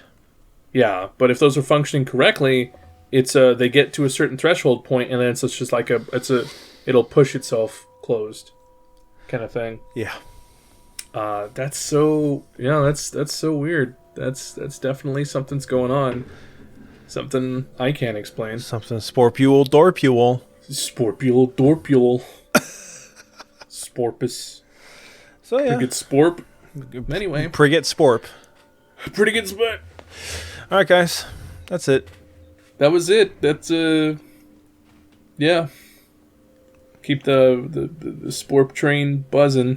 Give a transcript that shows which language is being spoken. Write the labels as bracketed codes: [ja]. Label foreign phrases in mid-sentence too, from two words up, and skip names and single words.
[en] Yeah, but if those are functioning correctly, it's they get to a certain threshold point, and then it's just like it'll push itself closed. kind of thing. Yeah. That's so that's so weird. That's definitely something's going on. Something I can't explain. Something sporpule, dorpule. Sporpule, dorpule, sporpus. So yeah. Pretty good sporp. Anyway, Pretty good sporp. pretty good spot. All right, guys. That's it. That was it. That's yeah. Keep the sporp train buzzing.